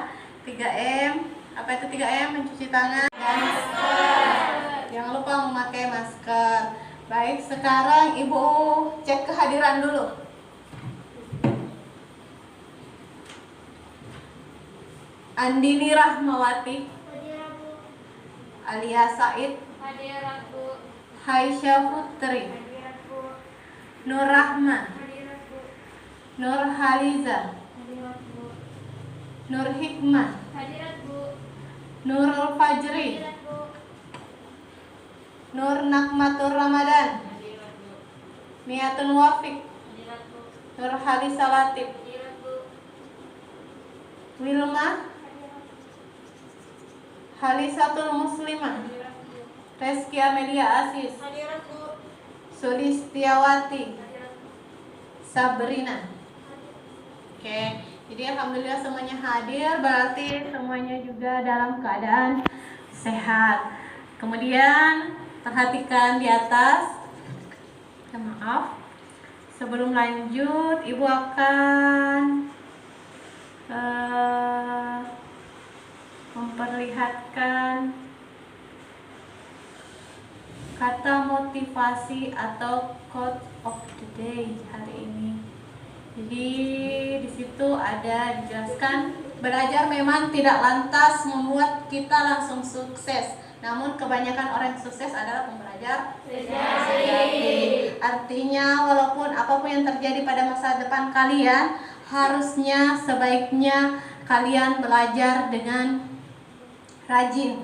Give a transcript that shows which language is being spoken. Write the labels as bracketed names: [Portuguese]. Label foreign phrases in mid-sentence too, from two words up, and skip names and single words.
[Indonesian] 3M. Apa itu 3M? Mencuci tangan dan masker. Jangan lupa memakai masker. Baik, sekarang Ibu cek kehadiran dulu. Andini Rahmawati, Alia Said, Hadiratu. Haisha Putri, Hadiratu. Nur Rahma, Hadiratu. Nur Haliza, Hadiratu. Nur Hikmah, Hadiratu. Nurul Fajri, Hadiratu. Nur Nakmatur Ramadan, Hadiratu. Miatun Wafiq, Hadiratu. Nur Halisa Latif, Hadiratu. Wilma, Halisatul Muslimah, Hadiratu. Reski Amelia Asis, Hadiratu. Sulistiawati, Hadiratu. Sabrina. Oke, jadi alhamdulillah semuanya hadir, berarti semuanya juga dalam keadaan sehat. Kemudian perhatikan di atas. Maaf, sebelum lanjut Ibu akan memperlihatkan kata motivasi atau [English] quote of the day [Indonesian] hari ini. Jadi di situ ada dijelaskan, belajar memang tidak lantas membuat kita langsung sukses. Namun kebanyakan orang yang sukses adalah pembelajar sejati. Artinya walaupun apapun yang terjadi pada masa depan kalian, harusnya sebaiknya kalian belajar dengan rajin.